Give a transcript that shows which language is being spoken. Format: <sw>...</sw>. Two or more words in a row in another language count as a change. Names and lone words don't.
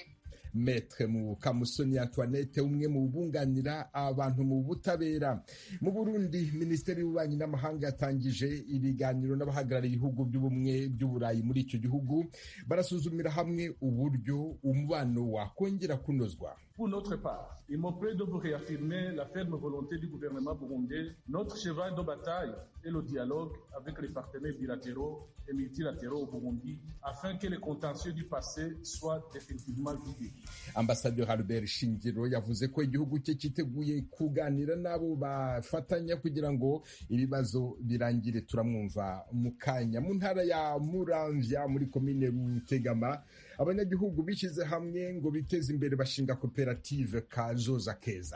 <rw>Maître Mukamusoni Antoinette, umwe mu bunganira abantu mu butabera. Mu Burundi, Minisiteri y'Ububanyi n'Amahanga yatangije ibiganiro n'abahagarariye ibihugu by'ubumwe by'Uburayi muri icyo gihugu, barasuzumira hamwe uburyo umubano wakongera kunozwa.</rw> <fr>Pour notre part, il me plaît de vous réaffirmer la ferme volonté du gouvernement burundais. Notre cheval de bataille est le dialogue avec les partenaires bilatéraux et multilatéraux au Burundi afin que les contentieux du passé soient définitivement vidés.</fr> <rw>Ambassadeur Albert Shingiro yavuze ko igihugu cye cyiteguye kuganira nabo bafatanya kugira ngo ibibazo birangire. Turamwumva mu kanya. Mu ntara ya Muramvya muri komine Rutegama, abanyagihugu bishyize hamwe ngo biteze imbere bashinga koperative Kazoza Keza.</rw>